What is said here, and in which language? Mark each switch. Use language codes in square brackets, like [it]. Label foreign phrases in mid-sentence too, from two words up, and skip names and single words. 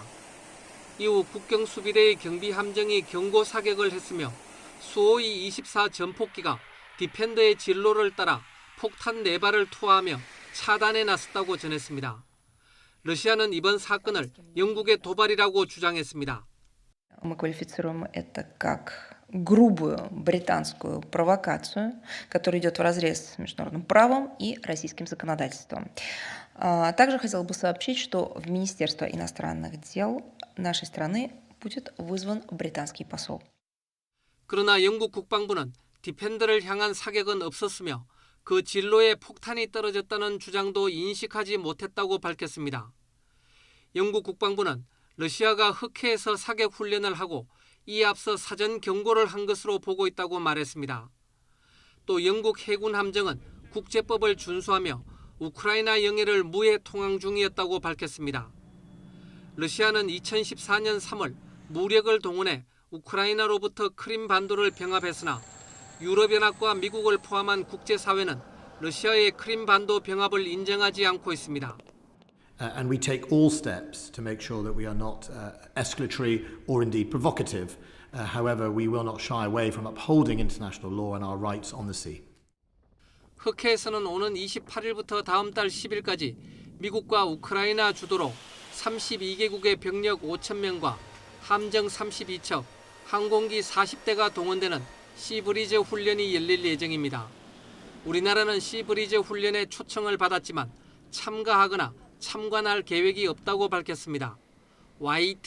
[ko] 이후 국경 수비대의 경비 함정이 경고 사격을 했으며 수호이 24 전폭기가 디펜더의 진로를 따라 폭탄 4발을 투하하며 차단에 나섰다고 전했습니다. 러시아는 이번 사건을 영국의 도발이라고 주장했습니다. [ru] Мы квалифицируем это как грубую британскую провокацию, которая идет вразрез с международным правом и российским законодательством. Также хотела бы сообщить, что в Министерство иностранных дел нашей страны будет вызван британский посол. [ko] 그러나 영국 국방부는 디펜더를 향한 사격은 없었으며 그 진로에 폭탄이 떨어졌다는 주장도 인식하지 못했다고 밝혔습니다. 영국 국방부는 러시아가 흑해에서 사격 훈련을 하고 이에 앞서 사전 경고를 한 것으로 보고 있다고 말했습니다. 또 영국 해군 함정은 국제법을 준수하며 우크라이나 영해를 무해 통항 중이었다고 밝혔습니다. 러시아는 2014년 3월 무력을 동원해 우크라이나로부터 크림 반도를 병합했으나 유럽연합과 미국을 포함한 국제사회는 러시아의 크림 반도 병합을 인정하지 않고 있습니다. [en] And we take all steps to make sure that we are not escalatory or indeed provocative. However, we will not shy away from upholding international law and our rights on the sea. [ko] 흑해에서는 오는 28일부터 다음 달 10일까지 미국과 우크라이나 주도로 32개국의 병력 5,000명과 함정 32척, 항공기 40대가 동원되는 시브리즈 훈련이 열릴 예정입니다. 우리나라는 시브리즈 훈련에 초청을 받았지만 참가하거나 참관할 계획이 없다고 밝혔습니다.